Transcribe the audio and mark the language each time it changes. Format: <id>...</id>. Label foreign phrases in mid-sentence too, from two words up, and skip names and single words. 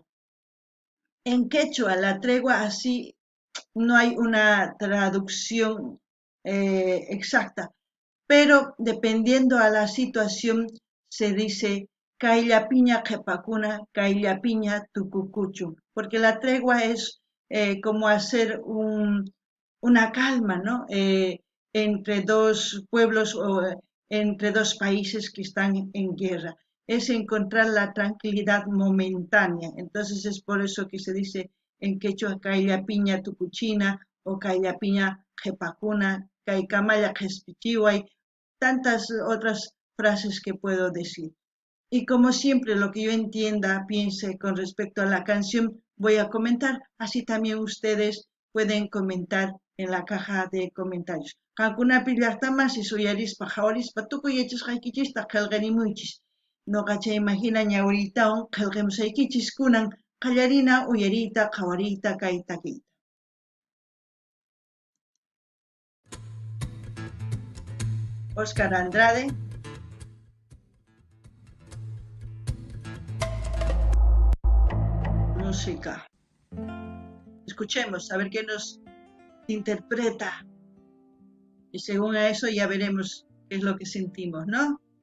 <es>En quechua, La Tregua, así no hay una traducción exacta, pero dependiendo a la situación se dice</es> <qu>Kayllapiña qhipakuna, Kayllapiña tukukuchu,</qu> <es>porque la tregua es como hacer una calma, ¿no? Entre dos pueblos o entre dos países que están en guerra. Es encontrar la tranquilidad momentánea. Entonces es por eso que se dice en quechua</es> <qu>Kayllapiña tukuchina</qu> <es>o</es> <qu>Kayllapiña qhipakuna, Kaykamaya qhispichiway,</qu> <es>tantas otras frases que puedo decir. Y como siempre, lo que yo entienda, piense con respecto a la canción, voy a comentar. Así también ustedes pueden comentar en la caja de comentarios.</es> <qu>Kankunapi llaqtamasis uyarispa hawarispa tukuyachishqaykichista qillqarimuychis. Noqa chaymahina ñawritawan qillqamusaykichis kunan qallarina uyariyta qhawariyta kay takiyta.</qu> <es>Oscar Andrade. Música. Escuchemos a ver qué nos interpreta y según a eso ya veremos qué es lo que sentimos, ¿no?</es>